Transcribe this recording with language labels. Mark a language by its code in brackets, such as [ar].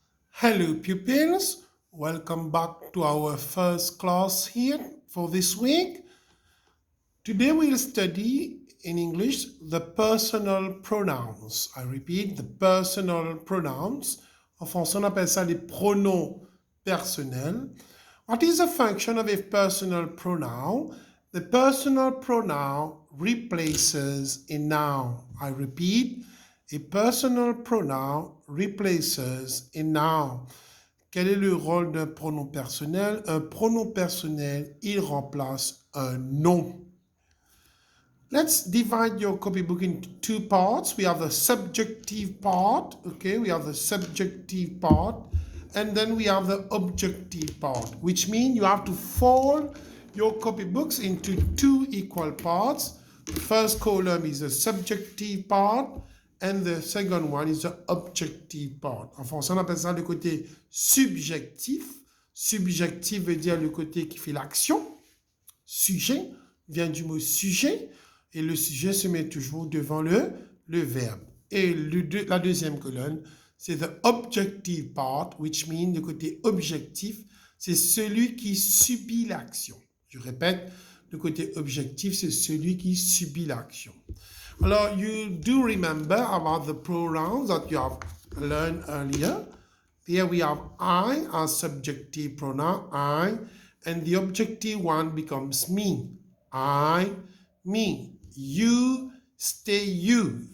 [en] Hello pupils, welcome back to our first class here for this week. Today we'll study in English the personal pronouns. I repeat, the personal pronouns. [fr] En français, on appelle ça les pronoms personnels. [en] What is the function of a personal pronoun? The personal pronoun replaces a noun. I repeat, a personal pronoun replaces a noun. [fr] Quel est le rôle d'un pronom personnel? Un pronom personnel, il remplace un nom. [en] Let's divide your copybook into two parts. We have the subjective part, okay? We have the subjective part, and then we have the objective part, which means you have to fold your copybooks into two equal parts. The first column is the subjective part, and the second one is the objective part. [fr] En français, on appelle ça le côté subjectif. Subjectif veut dire le côté qui fait l'action. Sujet vient du mot sujet. Et le sujet se met toujours devant le verbe. Et la deuxième colonne, c'est [en] the objective part, which means [fr] le côté objectif, c'est celui qui subit l'action. Je répète, le côté objectif, c'est celui qui subit l'action. [en] Alors, you do remember about the pronouns that you have learned earlier. Here we have I as subjective pronoun, I, and the objective one becomes me. I, me. You, stay you.